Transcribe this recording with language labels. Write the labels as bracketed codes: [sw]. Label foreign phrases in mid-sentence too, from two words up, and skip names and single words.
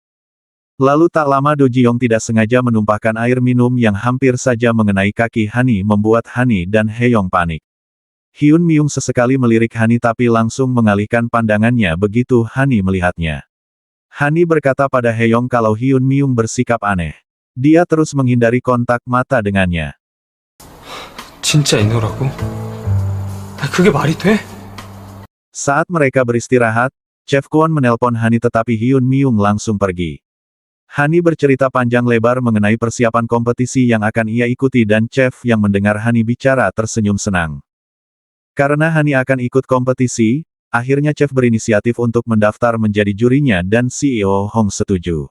[id] Lalu tak lama Do Ji-yong tidak sengaja menumpahkan air minum yang hampir saja mengenai kaki Hani membuat Hani dan Heyong panik. Hyun Myung sesekali melirik Hani tapi langsung mengalihkan pandangannya begitu Hani melihatnya. Hani berkata pada Heyong kalau Hyun Myung bersikap aneh. Dia terus menghindari kontak mata dengannya. [ko] 진짜 있노라고? 그게 말이 돼? [id] Saat mereka beristirahat, Chef Kwon menelpon Hani tetapi Hyun Myung langsung pergi. Hani bercerita panjang lebar mengenai persiapan kompetisi yang akan ia ikuti dan Chef yang mendengar Hani bicara tersenyum senang. Karena Hani akan ikut kompetisi, akhirnya Chef berinisiatif untuk mendaftar menjadi jurinya dan CEO Hong setuju.